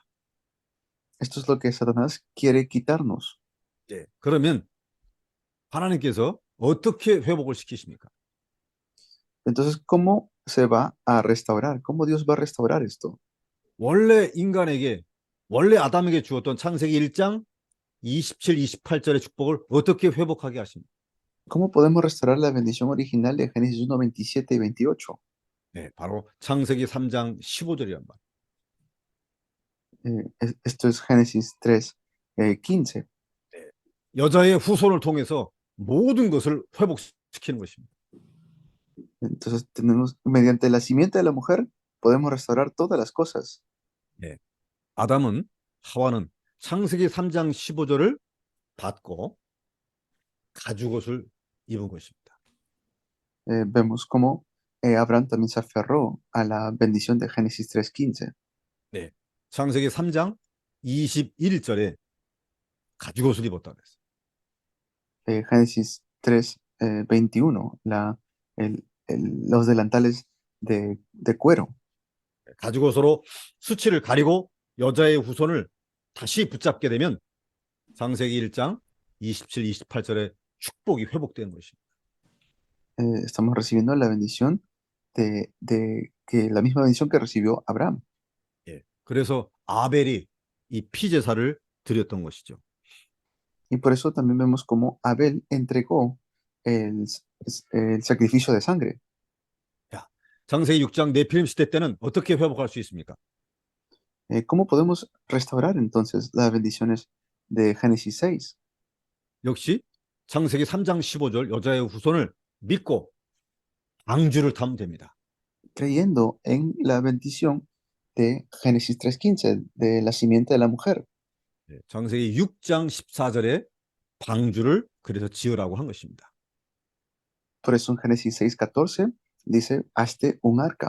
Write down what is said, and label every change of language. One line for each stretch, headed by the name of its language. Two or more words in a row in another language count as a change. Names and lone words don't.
Spanish: Esto es lo que Satanás quiere quitarnos.
Korean: 그러면 하나님께서 어떻게 회복을 시키십니까?
Spanish: Entonces, ¿cómo se va a restaurar? ¿Cómo Dios va a restaurar esto?
Korean: 원래 인간에게, 원래 아담에게 주었던 창세기 1장 27, 28절의 축복을 어떻게 회복하게 하십니까?
Spanish: ¿Cómo podemos restaurar la bendición original de Génesis 1, 27 y 28?
Korean: 바로 창세기 3장 15절이란 말.
Spanish: Esto es Génesis 3, 15.
Korean: 여자의 후손을 통해서 모든 것을 회복시키는 것입니다.
Spanish: Entonces, mediante la simiente de la mujer, podemos restaurar todas las cosas.
Korean: 아담은, 하와는 창세기 3장 15절을 받고 가죽옷을 입은 것입니다.
Spanish: Vemos cómo Abraham también se aferró a la bendición de Génesis 3:15.
Korean: 창세기 3장 21절에 가죽옷을 입었다 그랬어요.
Spanish: Génesis 3, 21, los delantales de cuero.
Korean: 가죽옷으로 수치를 가리고 여자의 후손을 다시 붙잡게 되면 창세기 1장 27, 28절에 축복이 회복되는 것입니다.
Spanish: Estamos recibiendo la bendición de que la misma bendición que recibió Abraham.
Korean: 예, 그래서 아벨이 이 피제사를 드렸던 것이죠.
Spanish: Y por eso también vemos cómo Abel entregó el sacrificio de sangre.
Korean: 자, 창세기 6장 네피림 시대 때는 어떻게 회복할 수 있습니까?
Spanish: ¿Cómo podemos restaurar entonces las bendiciones de Génesis 6?
Korean: 역시 창세기 3장 15절 여자의 후손을 믿고 방주를 타면 됩니다.
Spanish: Creyendo en la bendición de Génesis 3:15, de la simiente de la mujer.
Korean: 예, 창세기 6장 14절에 방주를 그래서 지으라고 한 것입니다.
Spanish: Por eso en Génesis 6:14 dice, hazte un arca.